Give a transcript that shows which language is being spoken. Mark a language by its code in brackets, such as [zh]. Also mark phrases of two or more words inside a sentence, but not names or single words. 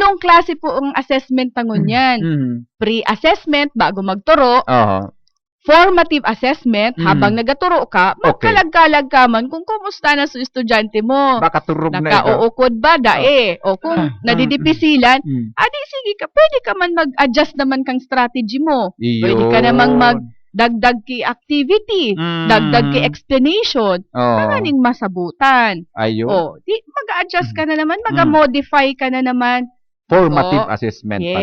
[bik] Tulong klase po ang assessment tangon yan. Pre-assessment, bago magturo. Oo. [en] Formative assessment, [bik] habang nagaturo ka, magkalag-kalag ka man kung kumusta na sa estudyante mo. Baka turog na ito. Nakauukod ba, dae? O kung nadidipisilan, adi sige ka, pwede ka man mag-adjust naman kang strategy mo. Pwede ka namang magdagdag ki activity, dagdag ki explanation, panganing masabutan. Ayun. Di mag-adjust ka na naman, mag-modify ka na naman. [en] Formative assessment pala.